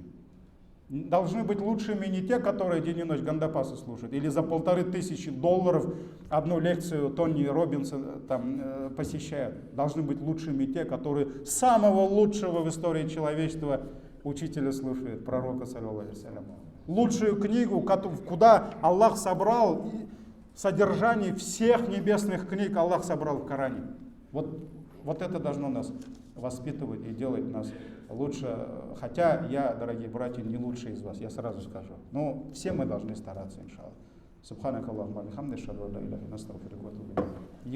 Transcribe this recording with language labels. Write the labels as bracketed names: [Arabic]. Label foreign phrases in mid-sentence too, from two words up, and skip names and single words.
[Russian] Должны быть лучшими не те, которые день и ночь гандапасы слушают, или за $1500 одну лекцию Тони Роббинса там посещают. Должны быть лучшими те, которые самого лучшего в истории человечества учителя слушают, пророка, [Arabic] صلى الله عليه وسلم. [Russian] Лучшую книгу, куда Аллах собрал содержание всех небесных книг, Аллах собрал в Коране. Вот это должно нас воспитывать и делать нас лучше. Хотя я, дорогие братья, не лучший из вас, я сразу скажу. Но все мы должны стараться, иншаллах. [Arabic] سبحانك اللهم وبحمدك أشهد أن لا إله إلا أنت أستغفرك وأتوب إليك.